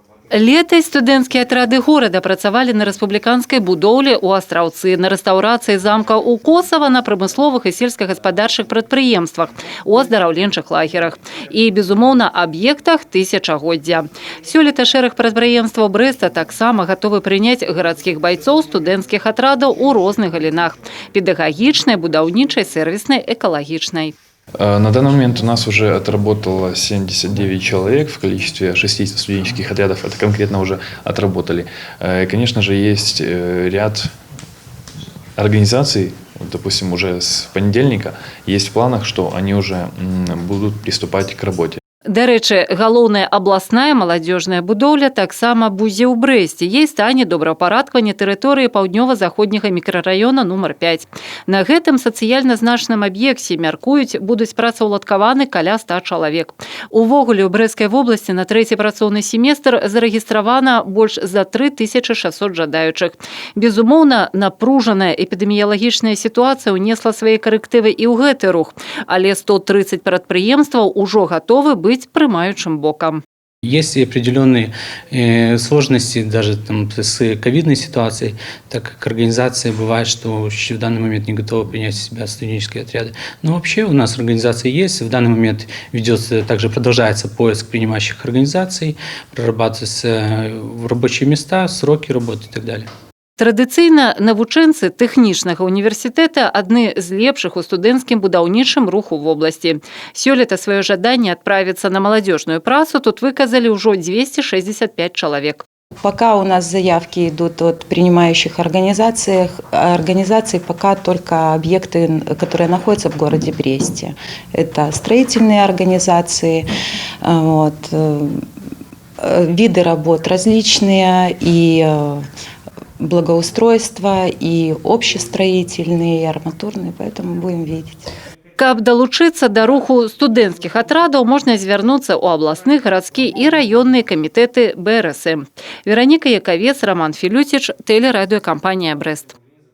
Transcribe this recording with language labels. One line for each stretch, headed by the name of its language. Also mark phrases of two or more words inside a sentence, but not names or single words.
Belarusian: Летась студэнцкія атрады горада працавалі на рэспубліканскай будоўлі ў Астраўцы, на рэстаўрацыі замка ў Косава, на прамысловых і сельскагаспадарчых прадпрыемствах, у аздараўленчых лагерах і, безумоўна, аб'ектах тысячагоддзя. Сёлета шэраг прадпрыемстваў Брэста таксама гатовы прыняць гарадскіх байцоў студэнцкіх атрадаў у розных галінах – педагагічнай, будаўнічай, сервіснай, экалагічнай.
Russian: На данный момент у нас уже отработало 79 человек в количестве 60 студенческих отрядов. Это конкретно уже отработали. И, конечно же, есть ряд организаций, допустим, уже с понедельника есть в планах, что они уже будут приступать к работе.
Belarusian: Дарэчы, галоўная абласная маладзёжная будоўля таксама будзе ў Брэсце. Ей стане добраўпарадкаванне тэрыторыі паўднёва-заходняга мікрараёна нумар 5. На гэтым сацыяльна значным аб'екце, мяркуюць, будуць працаўладкаваны каля 100 чалавек. Увогуле ў Брэсцкай вобласці на трэці працоўны семестр зарэгістравана больш за 3600 жадаючых. Безумоўна, напружаная эпідэміялагічная сітуацыя ўнесла свае карэктывы і ў гэты рух, але 130 прадпрыемстваў ужо гатовы быць прымаючым боком.
Russian: Есть определенные сложности даже там, с ковидной ситуацией, так как организация бывает, что в данный момент не готова принять в себя студенческие отряды. Но вообще у нас организация есть, в данный момент ведется, также продолжается поиск принимающих организаций, прорабатываются рабочие места, сроки работы и так далее.
Belarusian: Традыцыйна навучэнцы тэхнічнага універсітэта адны з лепшых у студэнцкім будаўнічым руху
Russian: в области.
Belarusian: Сёлета сваё жаданне адправіцца на маладзёжную працу тут выказалі ўжо 265 человек.
Russian: Пока у нас заявки идут от принимающих организаций, пока только объекты, которые находятся в городе Бресте. Это строительные организации, виды работ различные, и благоустройства, и общестроительные, и арматурные, поэтому будем видеть.
Belarusian: Каб далучыцца да руху студэнцкіх атрадаў, можна звярнуцца ў абласны, гарадскі і раённыя камітэты БРСМ. Вераніка Яковец, Роман Філюціч, тэлерадыёкампанія «Брэст».